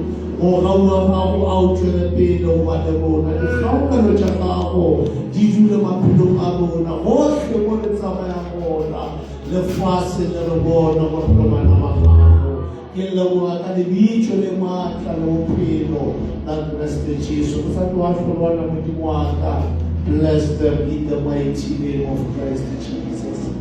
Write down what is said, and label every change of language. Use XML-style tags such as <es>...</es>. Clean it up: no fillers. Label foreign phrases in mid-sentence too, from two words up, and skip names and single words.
<nso>Go gaua gago a o tswele pele go ba le rona, dikgaokano tša gago di dule maphelong a rona gohle mo re tsamayang gona, lefase le re bona gore re bana ba gago. Ke leboga ka lebitso le maatla le bophelo la Kriste Jesu. Ke sa tlo wa hlolwana Modimo wa ka.</nso> <en>Bless them in the mighty name of Christ Jesus.</en>